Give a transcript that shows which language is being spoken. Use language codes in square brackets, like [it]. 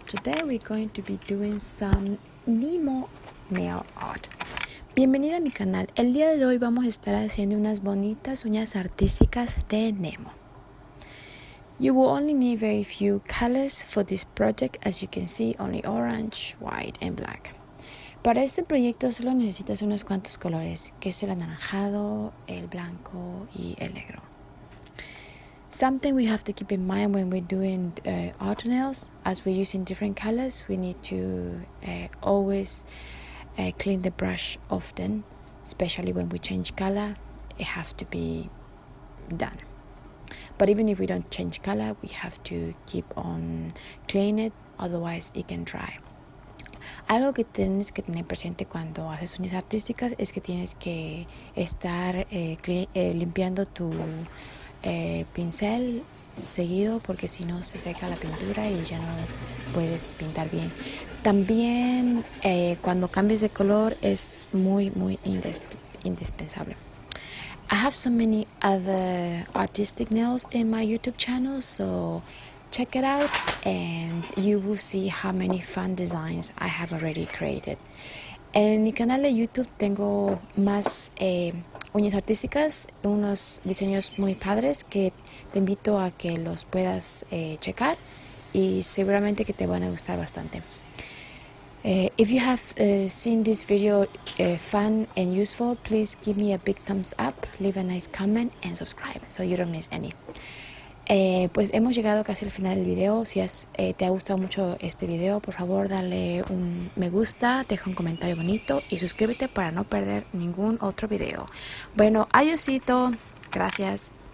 [en] Today we're going to be doing some Nemo nail art. [es] Bienvenida a mi canal. El día de hoy vamos a estar haciendo unas bonitas uñas artísticas de Nemo. [en] You will only need very few colors for this project, as you can see, only orange, white and black. [es] Para este proyecto solo necesitas unos cuantos colores, que es el anaranjado, el blanco y el negro. [en] Something we have to keep in mind when we're doing art nails, as we're using different colors, we need to always clean the brush often, especially when we change color. It has to be done. But even if we don't change color, we have to keep on cleaning it, otherwise it can dry. [es] Algo que tienes que tener presente cuando haces uñas artísticas es que tienes que estar limpiando tu pincel seguido, porque si no se seca la pintura y ya no puedes pintar bien. También cuando cambies de color es muy indispensable. [en] I have so many other artistic nails in my YouTube channel, so check it out and you will see how many fun designs I have already created. [es] En mi canal de YouTube tengo más uñas artísticas, unos diseños muy padres que te invito a que los puedas checar y seguramente que te van a gustar bastante. [en] If you have seen this video fun and useful, please give me a big thumbs up, leave a nice comment and subscribe so you don't miss any. [es] Pues hemos llegado casi al final del video. Si te ha gustado mucho este video, por favor dale un me gusta, deja un comentario bonito y suscríbete para no perder ningún otro video. Bueno, adiósito, gracias.